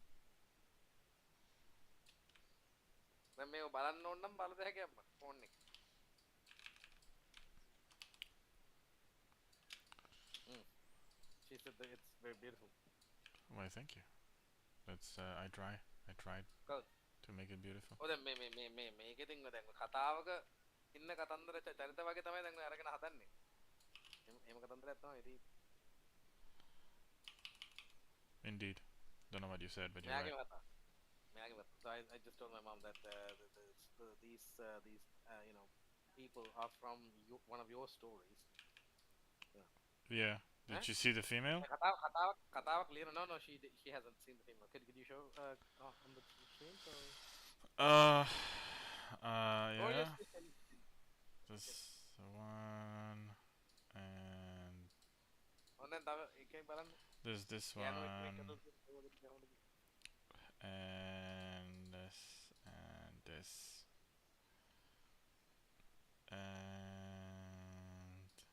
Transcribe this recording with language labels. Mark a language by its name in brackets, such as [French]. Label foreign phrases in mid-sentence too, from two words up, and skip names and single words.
[English] She said that it's very beautiful. Why, thank you. That's I tried to make it beautiful. Oh, then [Sinhala] මේකේ තින්න දැන් කතාවක ඉන්න කතන්දර චරිත වගේ තමයි දැන් අරගෙන හදන්නේ. එහෙම කතන්දරයක් තමයි ඉතින්. [English] Indeed. Don't know what you said, but you're right. So I just told my mom that these you know, people are from one of your stories. Yeah. Did you see the female? [Sinhala] කතාවක් ලියන [English] no she hasn't seen the female. Could you show on the screen? Yeah. Oh, yes, this one and there's this one and this and this And